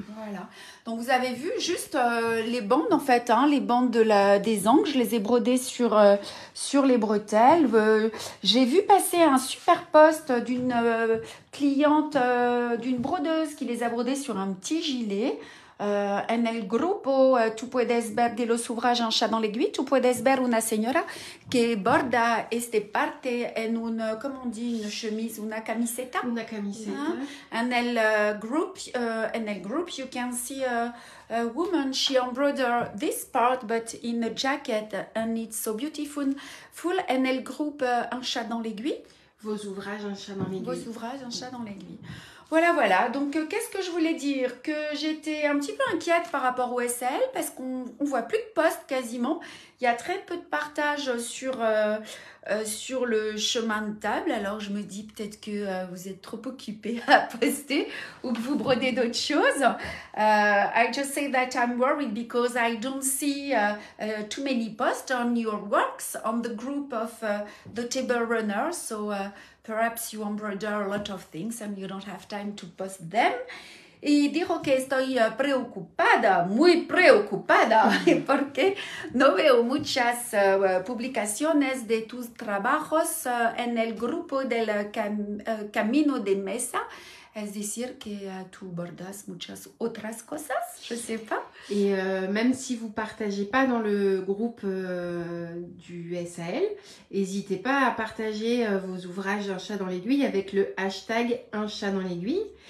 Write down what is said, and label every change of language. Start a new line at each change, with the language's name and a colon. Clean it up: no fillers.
French: Voilà. Donc, vous avez vu juste les bandes, en fait, hein, les bandes des angles. Je les ai brodées sur les bretelles. J'ai vu passer un super post d'une cliente, d'une brodeuse qui les a brodées sur un petit gilet.
Spanish: En el grupo tú puedes ver de los ouvrages Un chat dans l'aiguille, tú puedes ver una señora que borda este parte en
French: comment on dit, une chemise,
Spanish: una camiseta. Una camiseta. En el
English: group you can see a woman, she embroidered this part but in a jacket and it's so beautiful.
Spanish: En el groupe Un chat dans l'aiguille.
French: Vos ouvrages Un chat dans l'aiguille. Vos ouvrages Un chat dans l'aiguille. Voilà. Donc, qu'est-ce que je voulais dire? Que j'étais un petit peu inquiète par rapport au SL parce qu'on ne voit plus de posts quasiment. Il y a très peu de partage sur le chemin de table. Alors, je me dis peut-être que vous êtes trop occupés à poster ou que vous brodez d'autres choses.
English: I just say that I'm worried because I don't see too many posts on your works on the group of the table runners. So, perhaps you embroider a lot of things and you don't have time to post them.
Spanish: Y dijo que estoy muy preocupada, porque no veo muchas publicaciones de tus trabajos en el grupo del Camino de Mesa. Es decir, que tu bordas muchas otras cosas,
French: je sais pas. Et même si vous ne partagez pas dans le groupe du SAL, n'hésitez pas à partager vos ouvrages Un chat dans l'aiguille avec le hashtag Un chat dans l'aiguille.